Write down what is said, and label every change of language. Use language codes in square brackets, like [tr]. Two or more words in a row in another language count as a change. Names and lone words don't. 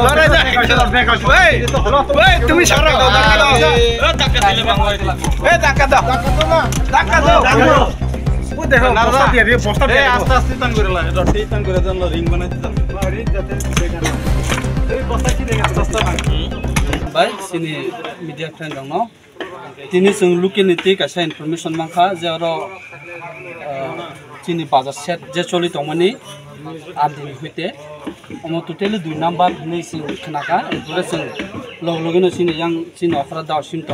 [bn] তুমি সারা আস্তে আস্তে টান করে টান করে রিং বানাইতে [trp] भाई सिनी [en] media friend [trp] दङ तिनी जों लुकेलिटी कासा इनफरमेशन माखा जेरो चिनी बाजार सेट जे चलि दंमोनि आदिनि होते अमो टोटली 2 नम्बर नै सिं खनाका एबो जों लगलगनो सिनी यां चिनी अखरा दावसिम दङ